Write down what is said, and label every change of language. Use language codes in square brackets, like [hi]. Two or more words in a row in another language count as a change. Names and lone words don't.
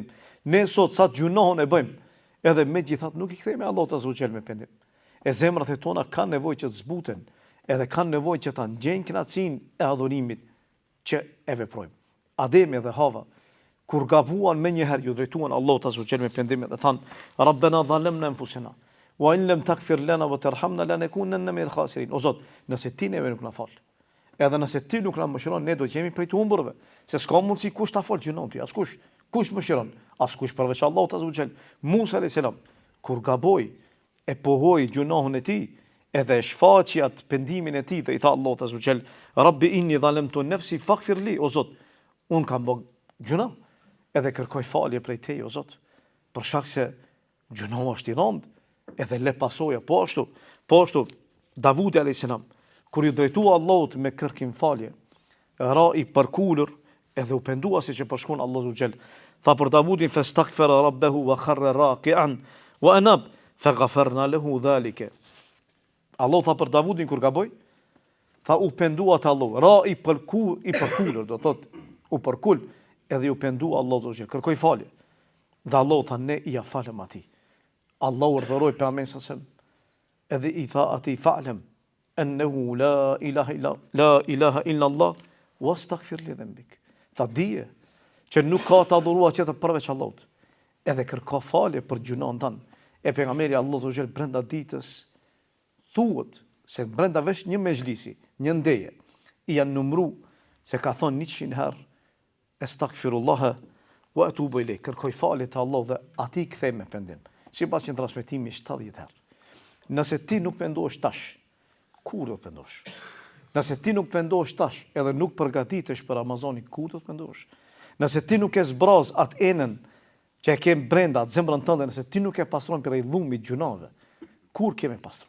[sq] Ne sot sa gjunohon e bëjmë, edhe megjithatë nuk i kthehemi Allahut [ar] عز وجل [sq] me pendim. E zemrat e tona kanë nevojë që të zbuten, edhe kanë nevojë që ta ngjejnë kënaqësinë e adhurimit që e veprojmë. Ademi dhe Hava, kur gabuan me njëherë, ju drejtuan Allahut [ar] عز وجل [sq] me pendim dhe thanë: [ar] "ربنا ظلمنا أنفسنا وإن لم تغفر لنا وترحمنا لنكونن من الخاسرين." [sq] O Zot, nëse ti neve nuk na fal, edhe nëse ti nuk na mëshiron, ne do të jemi prej të humburve, se s'ka mundësi kush ta fal gjunon ti, askush. Kush mëshiron? Askush përveç Allahut [ar] عز وجل. [sq] Musa [ar] عليه السلام, [sq] kur gaboi, e pohoi gjunohun e tij, edhe e shfaqi atë pendimin e tij dhe i tha Allahut [ar] عز وجل: "رب إني ظلمت نفسي فاغفر لي." [sq] O Zot, un kam bë gjuna, edhe kërkoj falje prej teje, o Zot, për shkak se gjunohu është i rënd, edhe le pasoja po ashtu. Davudi [ar] عليه السلام, [sq] kur ju drejtua Allahut me kërkim falje, ra i përkulur edhe u pendua si që përshkon Allahu xhel. Tha për Davudin: [ar] "فاستغفر ربه وخر راكعا وأناب فغفرنا له ذلك." [sq] Allah tha për Davudin kur gaboi, tha u pendua te Allahu, ra i përkulur, do thot u përkul edhe u pendua Allahu xhel, kërkoi falje. Dhe Allah tha: "Ne i falem atij." Allahu urdhëroi pejgamberin sa edhe i tha atij: [ar] "فاعلم أنه لا إله إلا الله واستغفر لذنبك." [sq] Tha dije që nuk ka të adhuruar tjetër përveç Allahut, edhe kërko falje për gjunon tënd. E pejgamberi Allahu xhel brenda ditës thuhet se brenda vesh një mezhlisi, një ndeje, i janë numru se ka thonë 100 herë [ar] أستغفر الله وأتوب إليه, [sq] kërkoj falje te Allahu dhe atij kthej me pendim. Sipas një transmetimi 70 herë. Nëse ti nuk pendohesh tash, kur do të pendosh? Nëse ti nuk pendohesh tash, edhe nuk përgatitesh për Ramazanin, kur do të pendosh? Nëse ti nuk e zbraz atë enën që e ke brenda atë zemrën tënde, nëse ti nuk e pastron prej dhumit gjunave, kur kemi pastru?